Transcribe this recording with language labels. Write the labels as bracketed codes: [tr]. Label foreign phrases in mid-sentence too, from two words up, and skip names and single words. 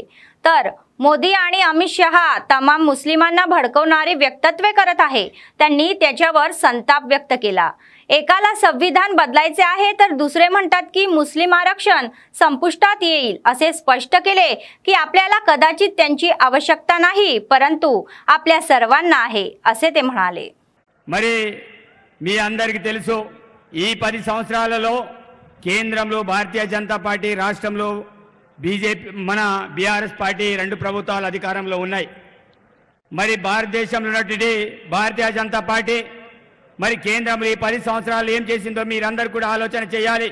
[mr] तर मोदी आणि अमित शहा तमाम मुस्लिमांना भडकवणारी वक्तव्ये करत आहे, त्यांनी त्याच्यावर संताप व्यक्त केला। एकाला संविधान बदलायचे आहे तर दुसरे म्हणतात की मुस्लिम आरक्षण संपुष्टात येईल असे स्पष्ट केले की आपल्याला कदाचित त्यांची आवश्यकता नाही, परंतु आपल्या सर्वांना आहे असे ते म्हणाले। [te] మరి మీ అందరికీ తెలుసు ఈ 10 సంవత్సరాలలో కేంద్రంలో భారతీయ జనతా పార్టీ, రాష్ట్రంలో బీజేపీ, మన బీఆర్ఎస్ పార్టీ 2 ప్రభుత్వాలు అధికారంలో ఉన్నాయి। మరి భారతదేశంలో ఉన్నటువంటి భారతీయ జనతా పార్టీ మరి కేంద్రంలో ఈ 10 సంవత్సరాలు ఏం చేసిందో మీరందరూ కూడా ఆలోచన చేయాలి।